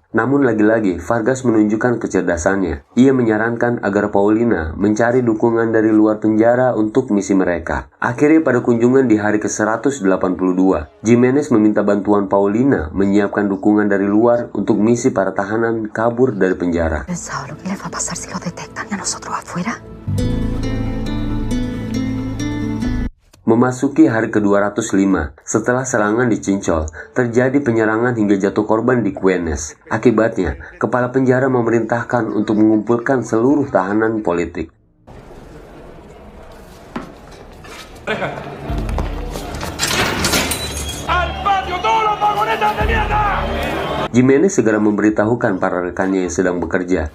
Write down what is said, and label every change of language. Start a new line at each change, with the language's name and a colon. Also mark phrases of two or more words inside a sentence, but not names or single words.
Indonesian: Namun lagi-lagi, Vargas menunjukkan kecerdasannya. Ia menyarankan agar Paulina mencari dukungan dari luar penjara untuk misi mereka. Akhirnya pada kunjungan di hari ke-182, Jimenez meminta bantuan Paulina menyiapkan dukungan dari luar untuk misi para tahanan kabur dari penjara.
Spanish: ¿Pensaba lo que les va a pasar si los detectan a nosotros afuera?
Indonesian: Memasuki hari ke-205, setelah serangan di Cincol, terjadi penyerangan hingga jatuh korban di Güenes. Akibatnya, kepala penjara memerintahkan untuk mengumpulkan seluruh tahanan politik. Jimenez segera memberitahukan para rekannya yang sedang bekerja.